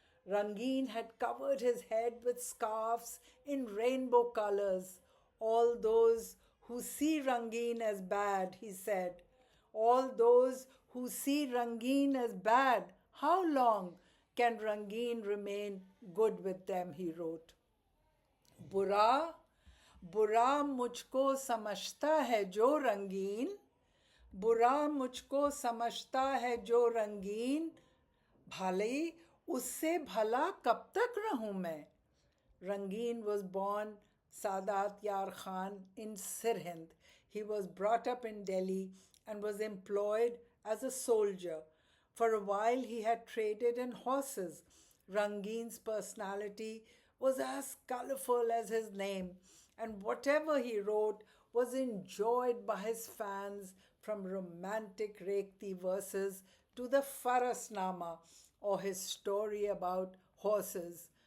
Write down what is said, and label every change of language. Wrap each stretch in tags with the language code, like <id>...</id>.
<en>Rangin had covered his head with scarves in rainbow colors. All those who see Rangin as bad, he said. All those who see Rangin as bad, how long can Rangin remain good with them, he wrote.</en> <hi>बुरा बुरा मुझको समझता है जो रंगीन, बुरा मुझको समझता है जो रंगीन, भले उससे भला कब तक रहूं मैं?</hi> <en>Rangin was born Saadat Yaar Khan in Sirhind. He was brought up in Delhi and was employed as a soldier. For a while, he had traded in horses. Rangin's personality was as colorful as his name, and whatever he wrote was enjoyed by his fans, from romantic Rekhti verses to the Farasnama, or his story about horses.</en>